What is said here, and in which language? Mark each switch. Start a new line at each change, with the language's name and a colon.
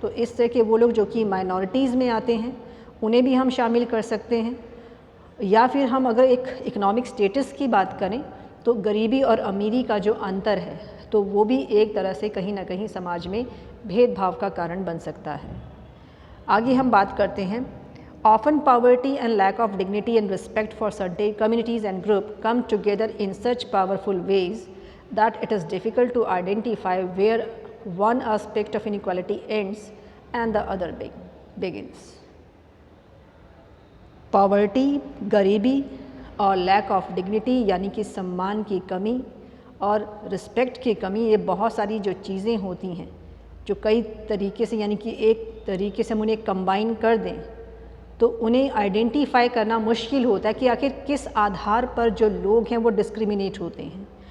Hindi: तो इस तरह के वो लोग जो कि माइनॉरिटीज़ में आते हैं उन्हें भी हम शामिल कर सकते हैं। या फिर हम अगर एक इकोनॉमिक स्टेटस की बात करें तो गरीबी और अमीरी का जो अंतर है तो वो भी एक तरह से कहीं ना कहीं समाज में भेदभाव का कारण बन सकता है। आगे हम बात करते हैं,
English: often poverty and lack of dignity and respect for certain communities and groups come together in such powerful ways that it is difficult to identify where one aspect of inequality ends and the other begins.
Hindi: Poverty, गरीबी और lack of dignity यानी कि सम्मान की कमी और respect की कमी, ये बहुत सारी जो चीज़ें होती हैं जो कई तरीके से, यानी कि एक तरीके से हम उन्हें कंबाइन कर दें तो उन्हें आइडेंटिफाई करना मुश्किल होता है कि आखिर किस आधार पर जो लोग हैं वो डिस्क्रिमिनेट होते हैं।